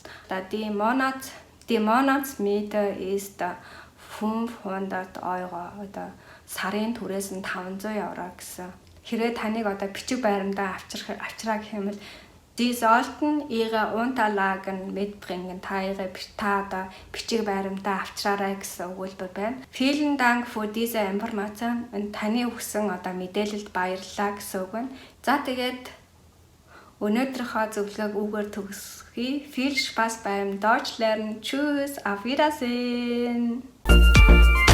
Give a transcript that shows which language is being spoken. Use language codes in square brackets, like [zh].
[de] Die Monatsmiete ist 500 Euro. [mn] Одоо сарын түрээс нь 500 евро гэсэн. Хэрвээ таныг одоо бичиг баримтаа авчраа гэх юм бол [de] Sie sollten Ihre Unterlagen mitbringen. [mn] Та одоо бичиг баримтаа авчраарай гэсэн өгүүлбэр байна. [de] Vielen Dank für diese Information. [mn] Таны өгсөн одоо мэдээлэлд баярлалаа гэсэн үг байна. За тэгээд өнөөдрийнхөө зөвлөгөөг үгээр төгсгөе. [de] Viel Spaß beim Deutsch lernen. Tschüss, auf Wiedersehen.